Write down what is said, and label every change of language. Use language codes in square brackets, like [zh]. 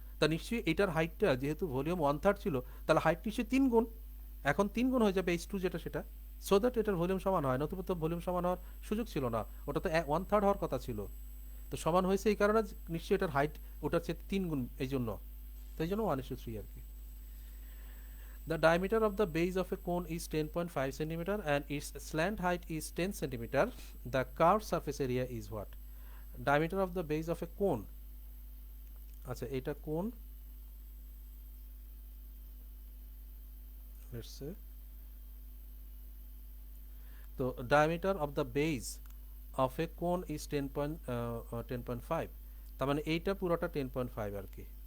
[bn] তা নিশ্চয়ই এটার হাইটটা যেহেতু ভলিউম 1/3 ছিল, তাহলে হাইট নিশ্চয়ই 3 গুণ। এখন 3 গুণ হয়ে যাবে H2 যেটা সেটা, [en] so that [bn] এটার ভলিউম সমান হয়। নতুবা তো ভলিউম সমান হওয়ার সুযোগ ছিল না, ওটা তো 1/3 হওয়ার কথা ছিল। তো সমান হয়েছে এই কারণে নিশ্চয়ই এটার হাইট ওটার চেয়ে 3 গুণ, এই জন্য। তো এই জন্য 1:3 আর কি। [en] The diameter of the base of a cone is 10.5 centimeter and its slant height is 10 centimeter. The curved surface area is what? Diameter of the base of a cone. [bn] আচ্ছা এটা কোন, [en] let's say, [bn] তো [en] diameter of the base of a cone is 10.5, [bn] তার মানে এইটা পুরোটা 10.5 আর কি।